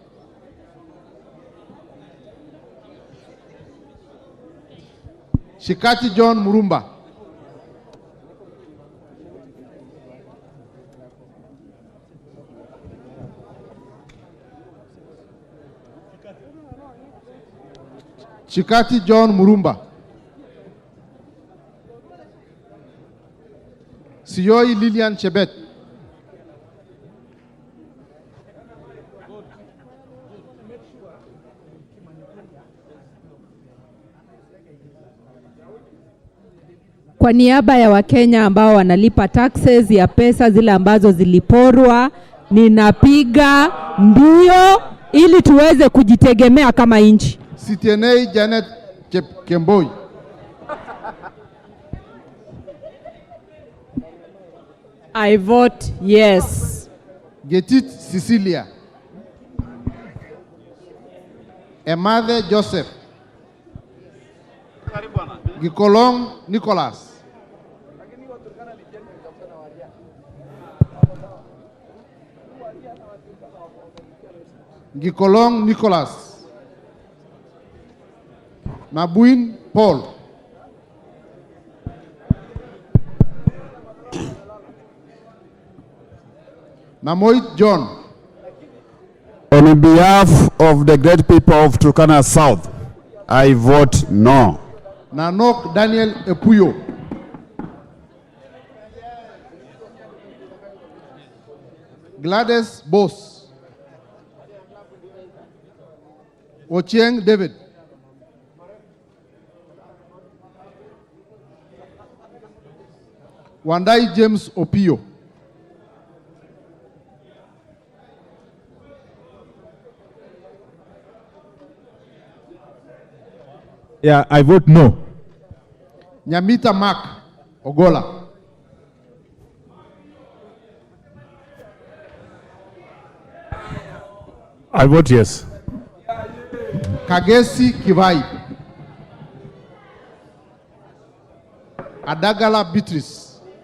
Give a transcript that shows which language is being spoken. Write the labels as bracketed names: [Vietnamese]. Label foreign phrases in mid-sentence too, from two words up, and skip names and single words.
[Swahili] Shikati John Murumba, Shikati John Murumba, Siyoi Lilian Chebet, Kwa niaba ya Wakenya ambao wanalipa taxes ya pesa zile ambazo ziliporwa, ninapiga ndio ili tuweze kujitegemea kama nchi. Sitienei Janet Kemboi, [English] I vote yes. Getit Cecilia. Emathe Joseph. Gikolong Nicholas. Gikolong Nicholas. Nabuin Paul. Namoit John. On behalf of the great people of Turkana South, I vote no. Nanok Daniel Epuyo. Gladys Bose. Ochieng David. Wandai James Opio. Yeah, I vote no. Nyamita Mark Ogola. I vote yes. Kagesi Kivai. Adagala Beatrice.